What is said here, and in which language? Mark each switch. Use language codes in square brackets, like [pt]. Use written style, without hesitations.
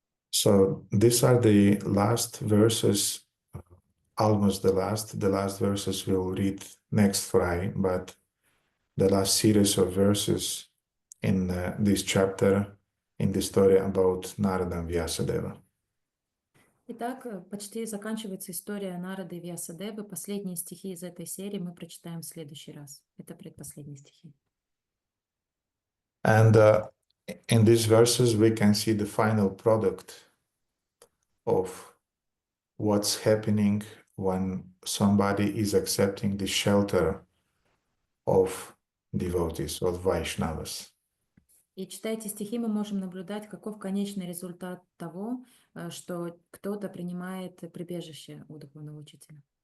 [en] So these are the last verses, almost the last verses we'll read next Friday, but the last series of verses in this chapter, in the story about Narada and Vyasadeva. [ru] Итак, почти заканчивается история Нарады и Вьясадевы. Последние стихи из этой серии мы прочитаем в следующий раз. Это предпоследние стихи. [en] And in these verses we can see the final product of what's happening when somebody is accepting the shelter of devotees, of Vaishnavas. [ru] И читая эти стихи, мы можем наблюдать, каков конечный результат того, что кто-то принимает прибежище у духовного учителя.